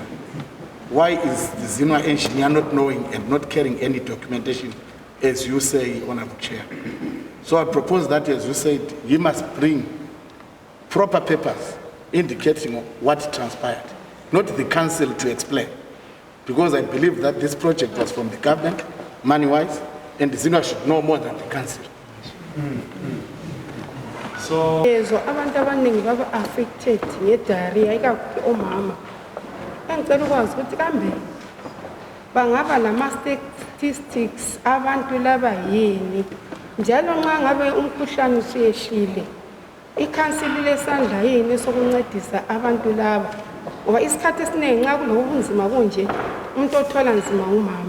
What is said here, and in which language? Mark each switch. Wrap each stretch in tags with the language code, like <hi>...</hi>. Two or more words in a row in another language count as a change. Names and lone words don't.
<en>Why is the Zima engineer not knowing and not carrying any documentation, as you say, Honorable Chair? So I propose that, as you said, he must bring proper papers indicating what transpired, not the council to explain. Because I believe that this project was from the government, money-wise, and the Zima should know more than the council.</en> <nd>So abantu abaningi baba affected nge-diarrhea ikakhulu omama. Engicela ukwazi ukuthi kambe bangaba nama-statistics abantu laba yini njalo nxa ngabe umkhuhlane usuyehlile ikhansili lesandla yini sokuncedisa abantu laba ngoba isikhathi esiningi nxa kulobunzima kunje umuntu othola nzima umama.</nd>